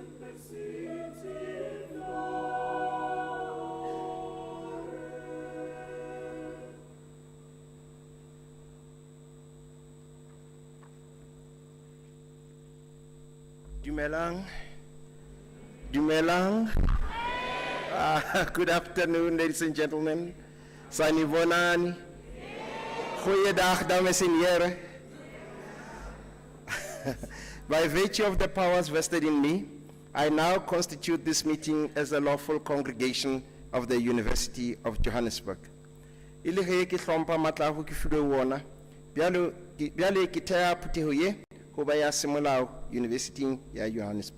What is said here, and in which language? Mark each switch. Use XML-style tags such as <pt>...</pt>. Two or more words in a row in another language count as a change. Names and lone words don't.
<nso>Dumelang. Dumelang.</nso> <en>Good afternoon, ladies and gentlemen.</en> <zu>Sanibonani.</zu> <af>Goeiedag, dames en heren.</af> <en>By virtue of the powers vested in me, I now constitute this meeting as a lawful congregation of the University of Johannesburg.</en> <nso>Ile ge ke hlompha matla go ke filwe wona, bjale ke thea phutheho ye go ba ya semolao University ya Johannesburg.</nso>